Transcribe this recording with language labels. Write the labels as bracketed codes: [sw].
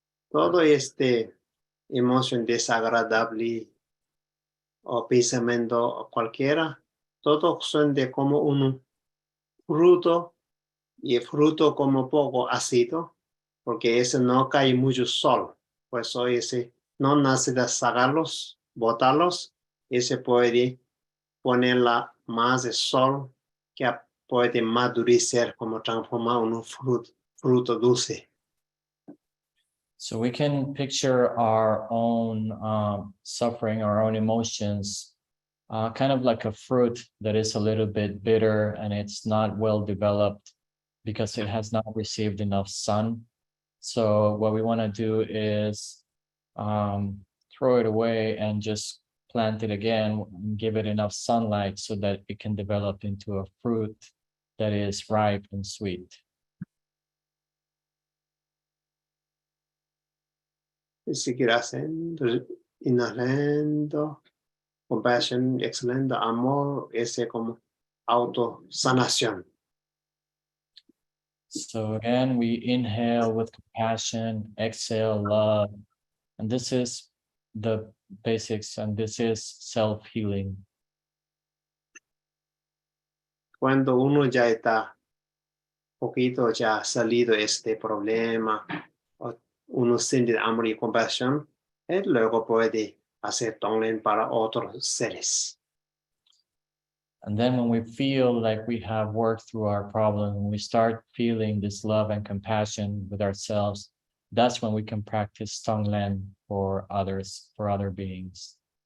[es] Todo emoción desagradable o pensamiento cualquiera, todos son de como un fruto y el fruto como poco ácido, porque ese no cae mucho sol, pues ese no nace de sacarlos, botarlos, ese puede ponerla más de sol que puede madurecer como transformar en un fruto dulce. [en] So we can picture our own suffering, our own emotions, kind of like a fruit that is a little bit bitter and it's not well developed because it has not received enough sun. So what we want to do is throw it away and just plant it again and give it enough sunlight so that it can develop into a fruit that is ripe and sweet. [es] Y seguir haciendo, inhalando, compasión, exhalando, amor, ese como autosanación. [en] So again, we inhale with compassion, exhale love, and this is the basics, and this is self-healing. [es] Cuando uno ya está poquito ya salido de este problema, uno siente amor y compasión, él luego puede hacer también para otros seres. [en] And then when we feel like we have worked through our problem, when we start feeling this love and compassion with ourselves, that's when we can practice Tonglen for others, for other beings.